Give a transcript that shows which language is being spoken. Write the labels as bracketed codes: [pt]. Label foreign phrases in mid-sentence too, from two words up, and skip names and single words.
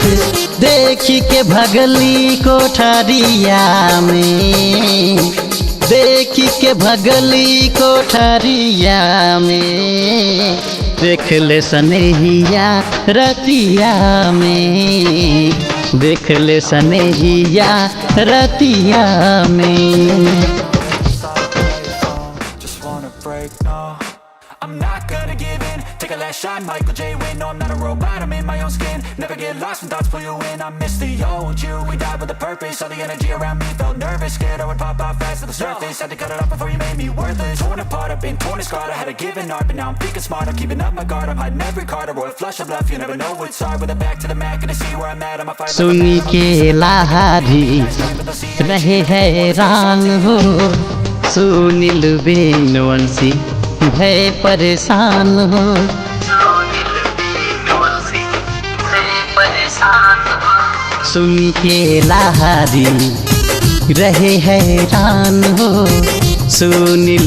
[bho] देखी के भगली कोठरिया में, देखी के भगली कोठरिया में, देख ले सनहिया रतिया में, देख ले सनहिया रतिया में। [en] Just wanna break, no, I'm not gonna give in. Take a last shot, Michael J. Win. No, I'm not a robot, I'm in my own skin. Never get lost when thoughts pull you in. I miss the old you, we died with a purpose. All the energy around me felt nervous, scared I would pop out fast to the surface. Had to cut it off before you made me worthless. Torn apart, I've been torn and scarred. I had a given art, but now I'm thinking smart. I'm keeping up my guard, I'm hiding every card. A royal flush of love, you never know what's hard. With a back to the mat, gonna see where I'm at. I'm a fight. [bho] सुनी के लाहारी रहे हैरान हो, सुनील बेनवंशी भय परेशान हो, सुन के लाहारी रहे हैरान हो, सुनील